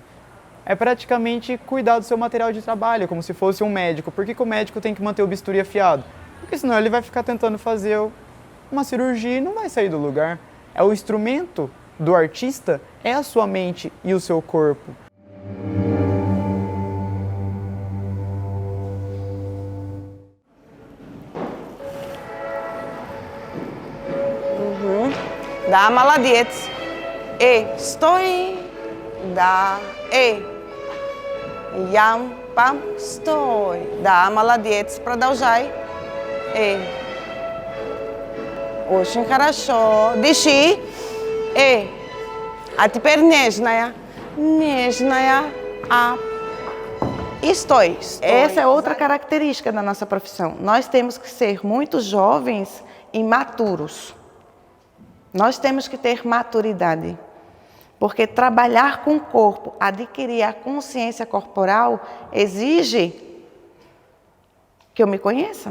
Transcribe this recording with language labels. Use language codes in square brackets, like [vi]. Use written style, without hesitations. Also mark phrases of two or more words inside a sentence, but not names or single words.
[pt] É praticamente cuidar do seu material de trabalho, como se fosse um médico. Por que o médico tem que manter o bisturi afiado? Porque senão ele vai ficar tentando fazer uma cirurgia e não vai sair do lugar. É o instrumento do artista, é a sua mente e o seu corpo. [ru] Да, молодец. Стой. Да, Ям, пам, стой. Да, молодец. Продолжай. Очень хорошо. Дыши. А теперь нежная. Нежная. Sтой. [pt] Essa é outra característica da nossa profissão. Nós temos que ser muito jovens e maturos. Nós temos que ter maturidade. Porque trabalhar com o corpo, adquirir a consciência corporal, exige que eu me conheça.